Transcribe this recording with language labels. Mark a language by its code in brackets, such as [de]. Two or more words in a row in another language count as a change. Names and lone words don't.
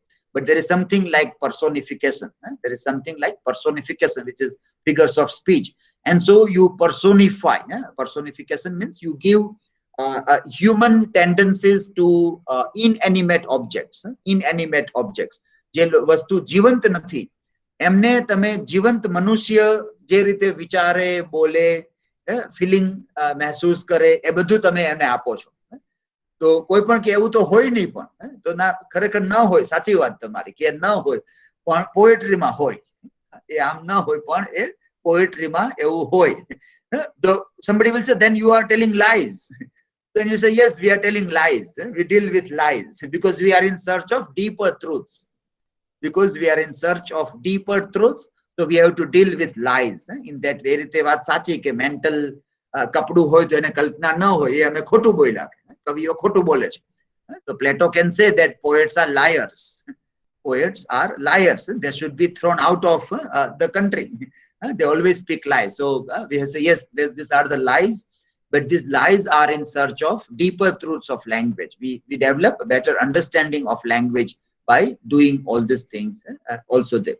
[en] But there is something like personification. There is something like personification, which is figures of speech. And so you personify. Personification means you give human tendencies to inanimate objects. Inanimate objects. [gu] જે વસ્તુ જીવંત નથી, એમને તમે જીવંત મનુષ્ય જે રીતે વિચારે, બોલે, ફિલિંગ મહેસૂસ કરે, એ બધું તમે એને આપો છો. તો કોઈ પણ કે એવું તો હોય નહીં, પણ તો ના, ખરેખર ન હોય. સાચી વાત તમારી કે ન હોય, પણ પોએટ્રીમાં હોય. એ આમ ન હોય, પણ એ પોએટ્રીમાં એવું હોય. [en] Somebody will say, then you are telling lies. Then you say, yes, we are telling lies. We deal with lies because we are in search of deeper truths. Because we are in search of deeper truths, so we have to deal with lies. In that way, [gu] રીતે વાત સાચી કે mental કપડું હોય તો એને કલ્પના ન હોય, એ અમે ખોટું બોલ્યા. કવિઓ ખોટું બોલે છે. [en] So Plato can say that poets are liars. Poets are liars. They should be thrown out of the country. They always speak lies. So we say, yes, these are the lies, but these lies are in search of deeper truths of language. We develop a better understanding of language by doing all these things also there.